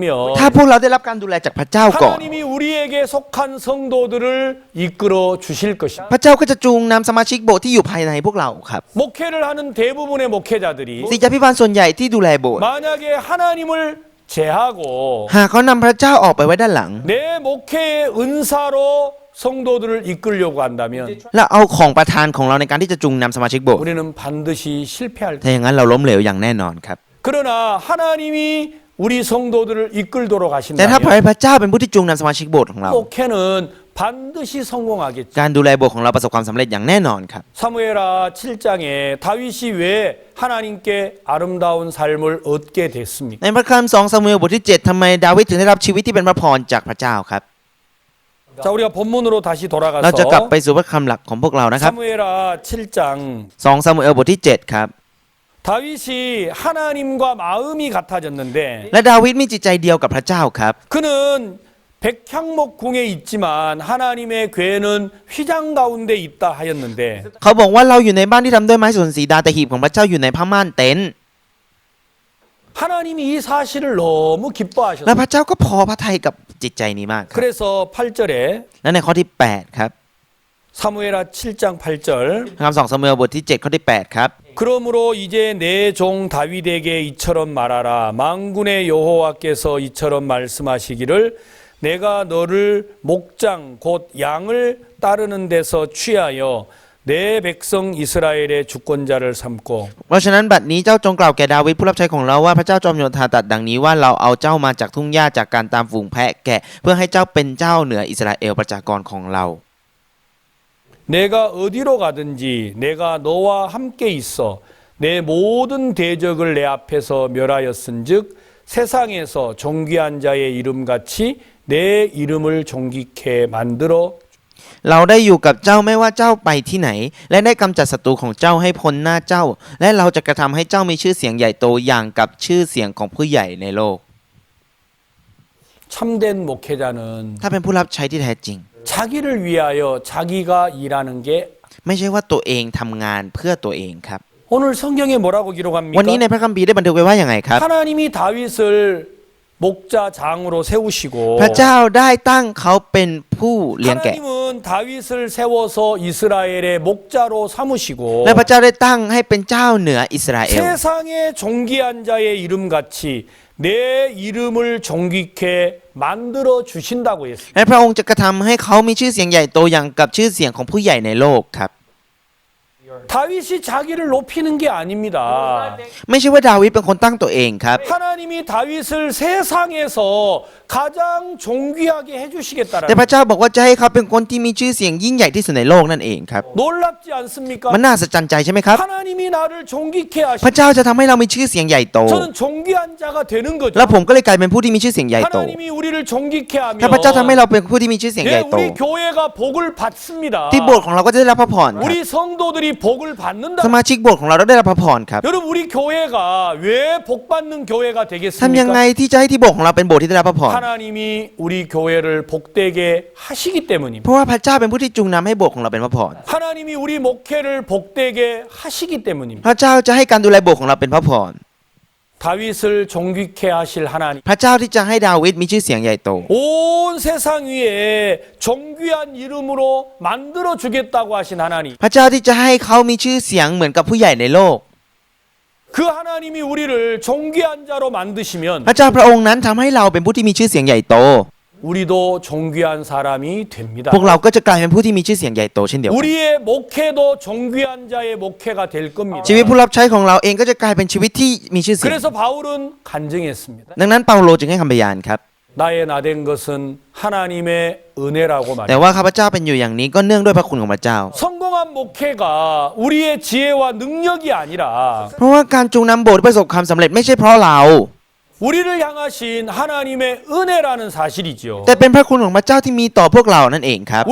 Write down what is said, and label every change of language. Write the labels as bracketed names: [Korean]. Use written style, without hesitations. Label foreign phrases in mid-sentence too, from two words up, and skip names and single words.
[Thai] ถ้าพวกเราได้รับการดูแลจากพระเจ้าก่อน [Korean] 하나님이 우리에게 속한 성도들을 이끌어 주실 것입니다. [Thai] พระเจ้าก็จะจูงนำสมาชิกโบสถ์ที่อยู่ภายในพวกเราครับ [Korean] 목회를 하는 대부분의 목회자들이 [Thai] ศิษยาภิบาลส่วนใหญ่ที่ดูแลโบสถ์ [Korean] 만약에 하나님을 제하고 [Thai] หากเขานำพระเจ้าออกไปไว้ด้านหลัง [Korean] 내 목회의 은사로 성도들을 이끌려고 한다면 [Thai] และเอาของประทานของเราในการที่จะจูงนำสมาชิกโบสถ์ [Korean] 우리는 반드시 실패할 [Thai] ถ้าอย่างนั้นเราล้มเหลวอย่างแน่นอนครับ [Korean] 그러나 하나님이 우리 성도들을 이끌도록 [Thai] แต่ถ้า [Korean] 하신다면 [Thai] พระเจ้าเป็นผู้ที่จูงนำสมาชิกโบสถ์ของเรา [Korean] 목회는 반드시 성공하겠죠. [Thai] การดูแลโบสถ์ของเราประสบความสำเร็จอย่างแน่นอนครับ [Korean] 사무엘하 7장에 다윗이 왜 하나님께 아름다운 삶을 얻게 됐습니까? [Thai] ในพระคัมภีร์2ซามูเอลบทที่ 7ทำไมดาวิดถึงได้รับชีวิตที่เป็นพระพรจากพระเจ้าครับ [Korean] 자, 우리가 본문으로 다시 [Thai] เราจะกลับไป [Korean] 돌아가서 [Thai] สู่พระคำหลักของพวกเรานะครับ [Korean] 사무엘하 7장 [Thai] 2 ซามูเอลบทที่ 7 ครับ [Korean] 다윗이 하나님과 마음이 같아졌는데 [Thai] และดาวิดมีจิตใจเดียวกับพระเจ้าครับ [Korean] 그는 백향목 궁에 있지만 하나님의 궤는 휘장 가운데 있다 하였는데 [Thai] เขาบอกว่าเราอยู่ในบ้านที่ทำด้วยไม้สนสีดาแต่หีบของพระเจ้าอยู่ในผ้าม่านเต็นท์ [Korean] 하나님이 이 사실을 너무 [Thai] และ [Korean] 기뻐하셨어요. [Thai] พระเจ้าก็พอพระทัยกับจิตใจนี้มากครับ [Korean] 그래서 8절에 [Thai] และในข้อที่ 8 ครับ [Korean] 사무엘하 7장 8절 [Thai] คำ2ซามูเอลบทที่ 7 ข้อที่ 8 ครับ [Korean] 그러므로 이제 내 종 다윗에게 이처럼 말하라 만군의 여호와께서 이처럼 말씀하시기를 내가 너를 목장 곧 양을 따르는 데서 취하여 내 백성 이스라엘의 주권자를 삼고 [Thai] เพราะฉะนั้นบัดนี้เจ้าจงกล่าวแก่ดาวิดผู้รับใช้ของเราว่าพระเจ้าจอมโยธาตรัสดังนี้ว่าเราเอาเจ้ามาจากทุ่งหญ้าจากการตามฝูงแพะแกะเพื่อให้เจ้าเป็นเจ้าเหนืออิสราเอลประชากรของเรา [Korean] 내가 어디로 가든지 내가 너와 함께 있어 내 모든 대적을 내 앞에서 멸하였은즉 세상에서 존귀한 자의 이름같이 내 이름을 존귀케 만들어 [Thai] เราได้อยู่กับเจ้าไม่ว่าเจ้าไปที่ไหน และได้กำจัดศัตรูของเจ้าให้พ้นหน้าเจ้า และเราจะกระทำให้เจ้ามีชื่อเสียงใหญ่โตอย่างกับชื่อเสียงของผู้ใหญ่ในโลก [Korean] 참된 목회자는 [Thai] ถ้าเป็นผู้รับใช้ที่แท้จริง [Korean] 자기를 위하여 자기가 일하는 게 [Thai] ไม่ใช่ว่าตัวเองทำงานเพื่อตัวเองครับ [Korean] 오늘 성경에 뭐라고 [Thai] วันนี้ใน [Korean] 기록합니까? [Thai] พระคัมภีร์ได้บันทึกไว้ว่าอย่างไงครับ [Korean] 하나님이 다윗을 목자 장으로 세우시고 [Thai] พระเจ้าได้ตั้งเขาเป็นผู้เลี้ยงแกะ [Korean] 하나님은 다윗을 세워서 이스라엘의 목자로 삼으시고 [Thai] และพระเจ้าได้ตั้งให้เป็นเจ้าเหนืออิสราเอล [Korean] 세상의 존귀한 자의 이름같이 내 이름을 존귀케 만들어 주신다고 했습니다. [Thai] และพระองค์จะกระทำให้เขามีชื่อเสียงใหญ่โตอย่างกับชื่อเสียงของผู้ใหญ่ในโลกครับ [Korean] 다윗이 자기를 높이는 게 아닙니다. [Thai] ไม่ใช่ว่าดาวิดเป็นคนตั้งตัวเองครับ [Korean] 하나님이 다윗을 세상에서 가장 존귀하게 [Thai] แต่ [Korean] 해주시겠다라는 [Thai] พระเจ้าบอกว่าจะให้เขาเป็นคนที่มีชื่อเสียงยิ่งใหญ่ที่สุดในโลกนั่นเองครับ [Korean] 놀랍지 않습니까? [Thai] มันน่าสะใจใจใช่ไหมครับ [Korean] 하나님이 나를 존귀케 [Thai] พระ [Korean] 하시고 [Thai] เจ้าจะทำให้เรามีชื่อเสียงใหญ่โต [Korean] 저는 존귀한 자가 되는 [Thai] แล้ [Korean] 거죠. [Thai] วผมก็เลยกลายเป็นผู้ที่มีชื่อเสียงใหญ่โต [Korean] 하나님이 우리를 존귀케 [Thai] ถ้าพระเจ้าทำให้ [Korean] 하면 [Thai] เราเป็นผู้ที่มีชื่อเสียงให [Korean] 예, [Thai] ญ่โต [Korean] 우리 교회가 복을 받습니다. [Thai] ที่โบสถ์ของเราก็จะได้รับพระพรครับ [Korean] 우리 성도들이 복을 받는다. [Thai] สมาชิกโบสถ์ของเราได้รับพระพรครับ [Korean] 여러분 우리 교회가 왜 복 받는 교회가 [Thai] ทำยังไง [Korean] 되겠습니까? [Thai] ที่จะให้ที่โบสถ์ของเราเป็นโบสถ์ที่ได้รับพระพร [Korean] 하나님이 우리 교회를 복되게 하시기 [Thai] เพ [Korean] 때문입니다. [Thai] ราะว่าพระเจ้าเป็นผู้ที่จูงนำให้โบสถ์ของเราเป็นพระพร [Korean] 하나님이 우리 목회를 복되게 하시기 때문입니다. [Thai] พระเจ้าจะให้การดูแลโบสถ์ของเราเป็นพระพร [Korean] 다윗을 존귀케 하실 하나님. [Thai] พระเจ้าที่จะให้ดาวิดมีชื่อเสียงใหญ่โต [Korean] 온 세상 위에 존귀한 이름으로 만들어 주겠다고 하신 하나님. [Thai] พระเจ้าที่จะให้เขามีชื่อเสียงเหมือนกับผู้ใหญ่ในโลก [Korean] 그 하나님이 우리를 존귀한 자로 만드시면 [Thai] พระเจ้าพระองค์นั้นทำให้เราเป็นผู้ที่มีชื่อเสียงใหญ่โต [Korean] 우리도 존귀한 사람이 됩니다. [Thai] พวกเราก็จะกลายเป็นผู้ที่มีชื่อเสียงใหญ่โตเช่นเดียวกัน [Korean] 우리의 목회도 존귀한 자의 목회가 될 겁니다. [Thai] ชีวิตผู้รับใช้ของเราเองก็จะกลายเป็นชีวิตที่มีชื่อเสียง [Korean] 그래서 바울은 간증했습니다. [Thai] ดังนั้นเปาโลจึงให้คำพยานครับ [Korean] 나의 나된 것은 하나님의 은혜라고 [Thai] แต่ [Korean] 말합니다. [Thai] ว่าข้าพเจ้าเป็นอยู่อย่างนี้ก็เนื่องด้วยพระคุณของพระเจ้า [Korean] 성공한 목회가 우리의 지혜와 능력이 아니라 [Thai] เพราะว่าการจูงนำโบสถ์ประสบความสำเร็จไม่ใช่เพราะเรา [Korean] 우리를 향하신 하나님의 은혜라는 사실이죠. [Thai] แต่เป็นพระคุณของพระเจ้าที่มีต่อพวกเรานั่นเองครับ